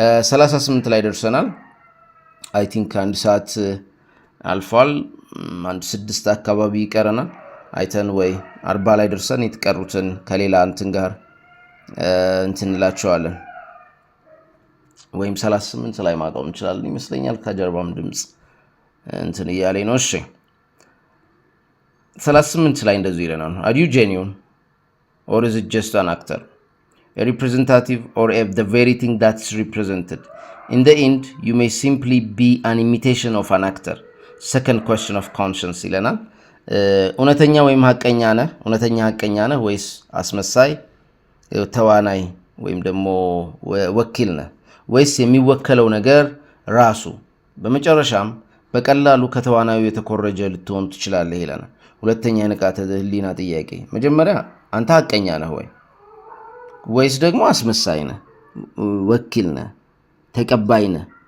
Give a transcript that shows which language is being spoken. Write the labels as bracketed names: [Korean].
[Amharic] 38 ላይ ደርሰናል። [English] አይ ቲንክ [Amharic] 1 ሰዓት አልፏል። 6 አካባቢ ይቀረናል። አይተን ወይ 40 ላይ ደርሰን የተቀሩትን ከሌላ እንትን ጋር እንትንላቸዋለን ወይም 38 ላይ ማቆም እንችላለን ይመስለኛል። ከጀርባም ድምፅ እንትን እያለኝ ነው። እሺ 38 ላይ እንደዚህ ይለናል። [English] Are you genuine or is it just an actor? A representative or the very thing that's represented? In the end, you may simply be an imitation of an actor. Second question of conscience [Amharic] ይለናል። እውነተኛ ወይም ሐቀኛ ነህ? እውነተኛ ሐቀኛ ነህ ወይስ አስመሳይ ተዋናይ ወይም ደግሞ ወኪል ነህ? ወይስ የሚወከለው ነገር ራሱ? በመጨረሻም በቀላሉ ከተዋናዩ የተኮረጀ ልትሆን ትችላለህ ይለናል። ሁለተኛ የንቃተ ህሊና ጥያቄ። መጀመሪያ አንተ ሐቀኛ ነህ ወይስ ደግሞ አስመሳይ ነህ? ወኪል ነህ? ተቀባይ ነህ?